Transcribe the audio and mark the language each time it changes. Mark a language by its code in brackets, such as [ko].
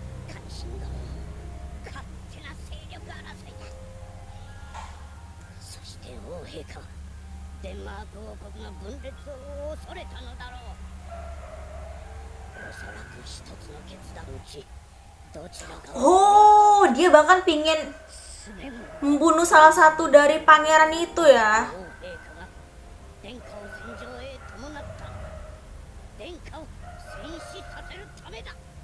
[ja] 関心どもの勝手な勢力争いだ。そして王陛下はデンマーク王国の分裂を恐れたのだろう。おそらく一つの決断のうちどちらかを [id] Oh, dia bahkan pingin [ja] 進める。 [id] membunuh salah satu dari pangeran itu ya. [ja] 王陛下が殿下を戦場へ伴ったのは殿下を戦死させるためだ。